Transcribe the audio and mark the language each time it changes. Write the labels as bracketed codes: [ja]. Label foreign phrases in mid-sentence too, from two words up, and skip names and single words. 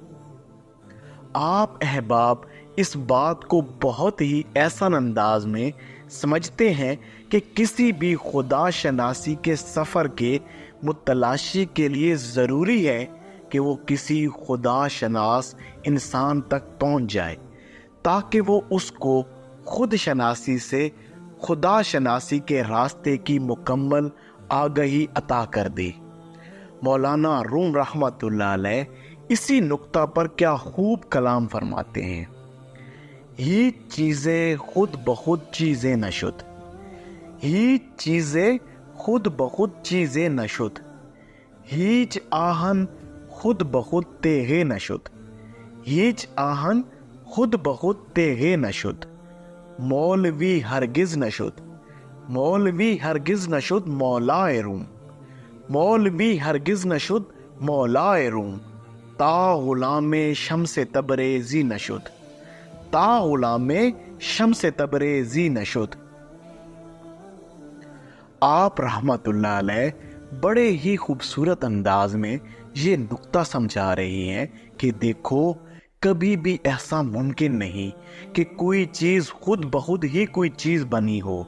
[ur] آپ احباب اس بات کو بہت ہی احسن انداز میں سمجھتے ہیں کہ کسی بھی خدا شناسی کے سفر کے متلاشی کے لیے ضروری ہے کہ وہ کسی خدا شناس انسان تک پہنچ جائے تاکہ وہ اس کو خود شناسی سے خدا شناسی کے راستے کی مکمل آگہی عطا کر دے۔ مولانا روم رحمۃ اللہ علیہ اسی نقطہ پر کیا خوب کلام فرماتے ہیں: [fa] ہیچ چیزیں خود بخود چیزیں نشد، ہیچ چیزیں خود بخود چیزیں نشد، ہیچ آہن خود بخود تیغے نشد، ہیچ آہن خود بخود تیغے نشد، مولوی ہرگز نشد، مولوی ہرگز نشد مولائے روم، مولوی ہرگز نشد مولائے روم، تا غلام شمس تبریزی نشد، تا غلام شمس تبریزی نشد۔ [ur] آپ رحمت اللہ علیہ بڑے ہی خوبصورت انداز میں یہ نقطہ سمجھا رہی ہیں کہ دیکھو، کبھی بھی ایسا ممکن نہیں کہ کوئی چیز خود بخود ہی کوئی چیز بنی ہو۔